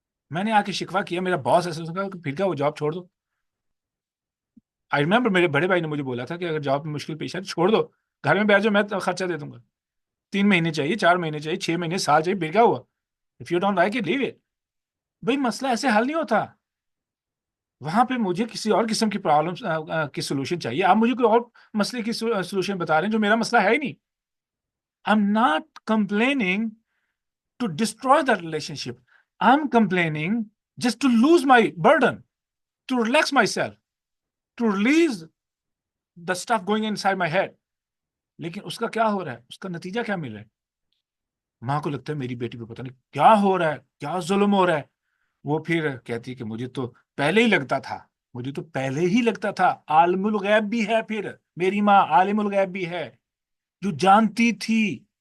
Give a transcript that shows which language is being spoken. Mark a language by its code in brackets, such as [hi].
[ur] میں نے آ کے شکوا کیا، میرا باس ایسا کہا کہ پھر کیا وہ جاب چھوڑ دو. آئی ریمبر میرے بڑے بھائی نے مجھے بولا تھا کہ اگر جاب میں مشکل پیش آئے تو چھوڑ دو، گھر میں بیٹھ جاؤ، میں خرچہ دے دوں گا. 3 مہینے چاہیے، 4 مہینے چاہیے، 6 مہینے، سال چاہیے، پھر کیا ہوا؟ [en] If you don't like it leave it. [ur] بھائی مسئلہ ایسے حل نہیں ہوتا. وہاں پہ مجھے کسی اور قسم کی پرابلم کی سولوشن چاہیے. آپ مجھے کوئی اور مسئلے کی سولوشن بتا رہے ہیں جو میرا مسئلہ ہے ہی نہیں. [en] I'm not complaining to destroy that relationship. I'm complaining just to lose my burden, to relax myself, to release the stuff going inside my head. [ur] لیکن اس کا کیا ہو رہا ہے؟ اس کا نتیجہ کیا مل رہا ہے؟ ماں کو لگتا ہے میری بیٹی پہ پتہ نہیں کیا ہو رہا ہے، کیا ظلم ہو رہا ہے. وہ پھر کہتی ہے کہ مجھے تو پہلے ہی لگتا تھا، مجھے تو پہلے ہی لگتا تھا. عالم الغیب بھی ہے، پھر میری ماں عالم الغیب بھی ہے جو جانتی تھی.